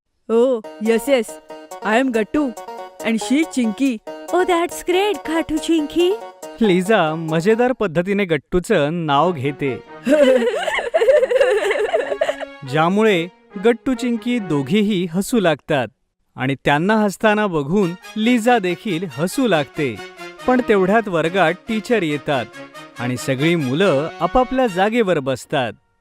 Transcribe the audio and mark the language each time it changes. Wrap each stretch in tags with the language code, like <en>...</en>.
<en>Oh yes yes, I am Gattu and she Chinky. Oh, that's great, Gatu Chinky.</en> <mr>Liza मजेदार पद्धतीने गट्टूचं नाव घेते, ज्यामुळे गट्टू चिंकी दोघेही हसू लागतात आणि त्यांना हसताना बघून लिझा देखील हसू लागते. पण तेवढ्यात वर्गात टीचर येतात आणि सगळी मुलं आपापल्या जागेवर बसतात.</mr>